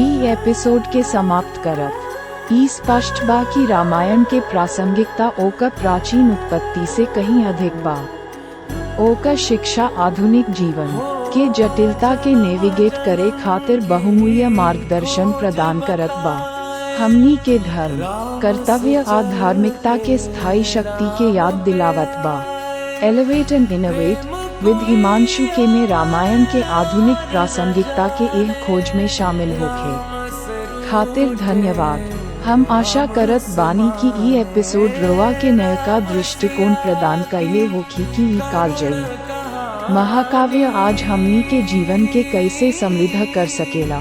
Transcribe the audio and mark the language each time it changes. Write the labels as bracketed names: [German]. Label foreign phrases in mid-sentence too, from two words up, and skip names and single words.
[Bhojpuri] ई एपिसोड के समाप्त करत ई स्पष्ट बा कि रामायण के प्रासंगिकता ओकर प्राचीन उत्पत्ति से कहीं अधिक बा। ओकर शिक्षा आधुनिक जीवन के जटिलता के नेविगेट करे खातिर बहुमूल्य मार्गदर्शन प्रदान करत बा। हमनी के धर्म, कर्तव्य आ धार्मिकता के स्थायी शक्ति के याद दिलावत बा। एलिवेट एंड इनोवेट विद हिमांशु के में रामायण के आधुनिक प्रासंगिकता के एक खोज में शामिल होखे खातिर धन्यवाद। हम आशा करत बानी कि ई एपिसोड रवा के नयका दृष्टिकोण प्रदान कैले होखी कि ई कारजयी महाकाव्य आज हमनी के जीवन के कैसे समृद्ध कर सकेला।